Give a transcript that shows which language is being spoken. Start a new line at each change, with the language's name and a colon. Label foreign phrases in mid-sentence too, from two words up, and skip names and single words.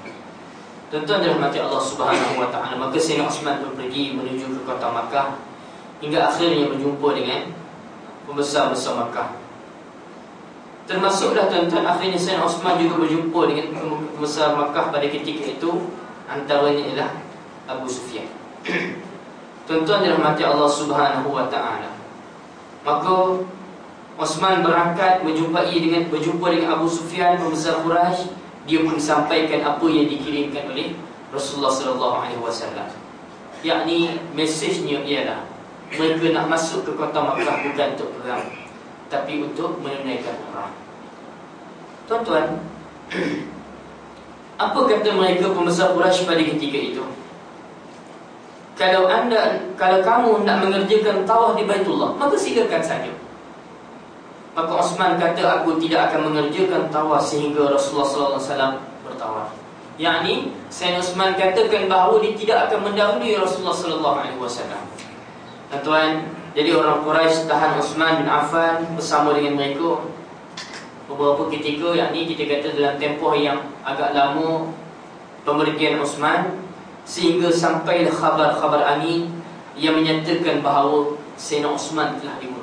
Malay: Tuan-tuan dirahmati Allah
Arabic: سبحانه وتعالى,
Malay: maka Sayyidina Utsman pun pergi menuju ke kota Makkah, hingga akhirnya berjumpa dengan pembesar-besar Makkah. Termasuklah tuan-tuan, akhirnya Sayyidina Utsman juga berjumpa dengan pembesar Makkah pada ketika itu. Antaranya ialah Abu Sufyan. Tuan-tuan dirahmati Allah
Arabic: سبحانه وتعالى,
Malay: maka Utsman berangkat berjumpa dengan Abu Sufyan, pembesar Quraisy. Dia pun sampaikan apa yang dikirimkan oleh Rasulullah
Arabic: صلى الله عليه وسلم.
Malay: Yakni mesejnya ialah mereka nak masuk ke kota Makkah bukan untuk perang, tapi untuk menunaikan umrah. Tuan-tuan, apa kata mereka pembesar Quraisy pada ketika itu? Kalau kamu nak mengerjakan tawaf di Baitullah, maka silakan saja. Maka Utsman kata, aku tidak akan mengerjakan tawaf sehingga Rasulullah
Arabic: صلى الله عليه وسلم
Malay: bertawaf. Yakni Sayyidina Utsman katakan bahawa dia tidak akan mendahului Rasulullah
Arabic: صلى الله عليه وسلم.
Malay: Tuan-tuan, jadi orang Quraisy tahan Utsman bin Affan bersama dengan mereka beberapa ketika, yakni kita kata dalam tempoh yang agak lama pemergian Utsman, sehingga sampailah khabar-khabar angin yang menyatakan bahawa Sayyidina Utsman telah dibunuh.